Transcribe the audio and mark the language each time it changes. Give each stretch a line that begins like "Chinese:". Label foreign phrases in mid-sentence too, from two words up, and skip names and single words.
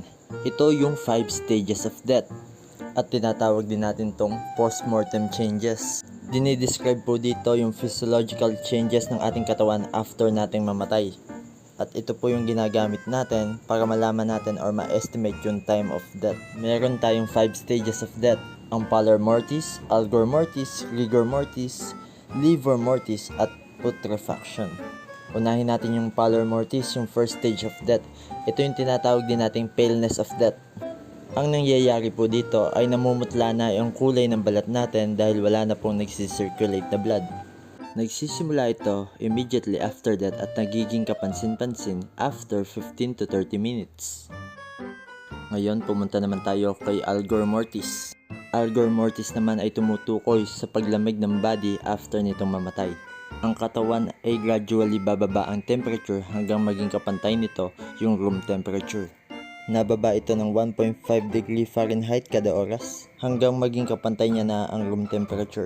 Filipino: Ito yung 5
English: stages of death
Filipino: at tinatawag din natin tong
English: post-mortem changes.
Filipino: Dinidescribe po dito yung
English: physiological changes
Filipino: ng ating katawan after nating mamatay. At ito po yung ginagamit natin para malaman natin or ma-estimate yung
English: time of death.
Filipino: Meron tayong 5
English: stages of death.
Filipino: Ang pallor mortis, algor mortis, rigor mortis, livor mortis at putrefaction. Unahin natin yung pallor mortis, yung
English: first stage of death.
Filipino: Ito yung tinatawag din nating
English: paleness of death.
Filipino: Ang nangyayari po dito ay namumutla na yung kulay ng balat natin dahil wala na pong nagsisirculate na blood. Nagsisimula ito
English: immediately after death
Filipino: at nagiging kapansin-pansin
English: after 15 to 30 minutes.
Filipino: Ngayon pumunta naman tayo kay algor mortis. Algor mortis naman ay tumutukoy sa paglamig ng
English: body after
Filipino: nitong mamatay. Ang katawan ay gradually bababa ang temperature hanggang maging kapantay nito yung
English: room temperature.
Filipino: Nababa ito ng 1.5
English: degree Fahrenheit
Filipino: kada oras hanggang maging kapantay niya na ang
English: room temperature.